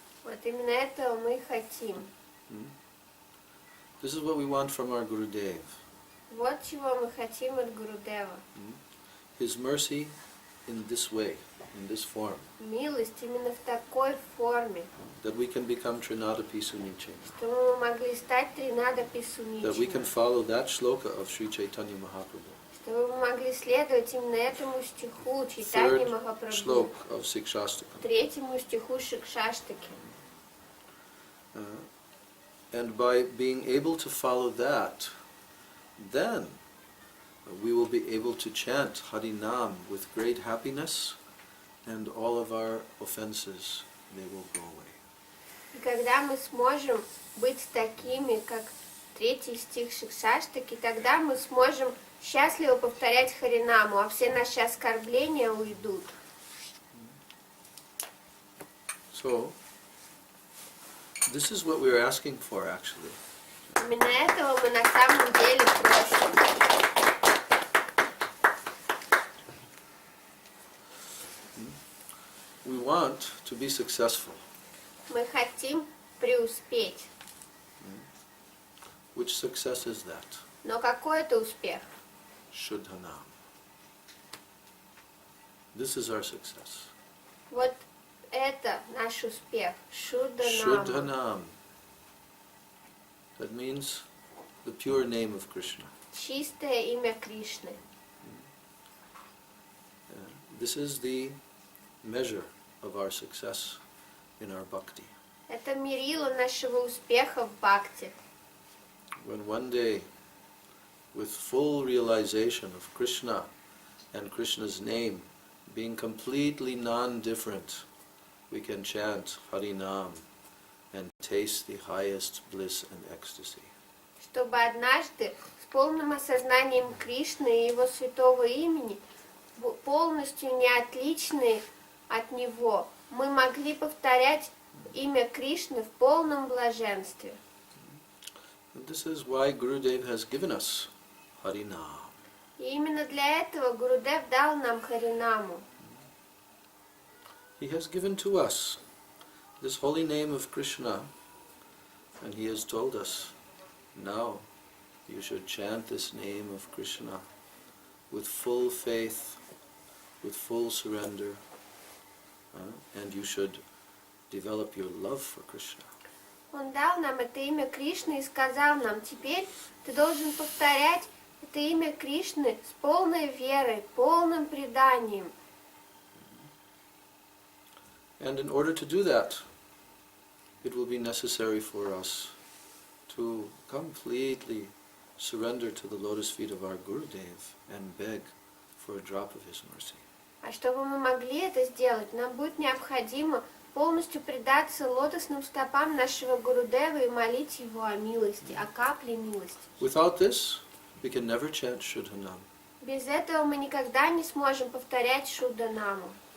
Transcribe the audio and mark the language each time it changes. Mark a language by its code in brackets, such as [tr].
[ru] Вот именно этого мы хотим. [en] This is what we want from our Gurudev. [ru] Вот чего мы хотим от Гурудева. [en] His mercy in this way, in this form. [ru] Милость именно в такой форме, [en] That we can become Trinadapi Suniche. [ru] что мы могли стать Тринадапи [en] That we can [ru] Суничами, [en] follow that shloka of Sri Chaitanya Mahaprabhu. [ru] чтобы мы могли следовать именно этому стиху Чайтаньи [en] Third [ru] Махапрабху, [en] shlok of Sikshastakam. [ru] третьему стиху Шикшаштаки. [en] And by being able to follow that, then we will be able to chant Harinam with great happiness, and all of our offenses, they will go away. [ru] И когда мы сможем быть такими, как третий стих Шикшаштаки, тогда мы сможем счастливо повторять Харинаму, а все наши оскорбления уйдут. [en] So, this is what we are asking for actually. [ru] Именно этого мы на самом деле просим. [en] We want to be successful. [ru] Мы хотим преуспеть. [en] Which success is that? [ru] Но какой это успех? [en] Shuddhanam. This is our success. [ru] Вот это наш успех. Шудданама. [en] Shuddhanam. That means the pure name of Krishna. [ru] Чистое имя Кришны. [en] This is the measure of our success in our bhakti. [ru] Это мерило нашего успеха в бхакти. [en] When one day, with full realization of Krishna and Krishna's name being completely non-different, we can chant Harinam and taste the highest bliss and ecstasy. [ru] Чтобы однажды с полным осознанием Кришны и Его святого имени, полностью не отличные от Него, мы могли повторять имя Кришны в полном блаженстве. [en] And this is why Gurudev has given us Harinam. [ru] И именно для этого Гурудев дал нам Харинаму. [en] He has given to us this holy name of Krishna, and he has told us, now you should chant this name of Krishna with full faith, with full surrender, and you should develop your love for Krishna. [ru] Он дал нам это имя Кришны и сказал нам, теперь ты должен повторять это имя Кришны с полной верой, полным преданием. [en] And in order to do that, it will be necessary for us to completely surrender to the lotus feet of our Gurudev and beg for a drop of his mercy. [ru] А чтобы мы могли это сделать, нам будет необходимо полностью предаться лотосным стопам нашего Гурудева и молить его о милости, о капле милости. [en] Without this, we can never chant Shuddhanam, [ru] Без этого мы никогда не сможем повторять Шудданаму.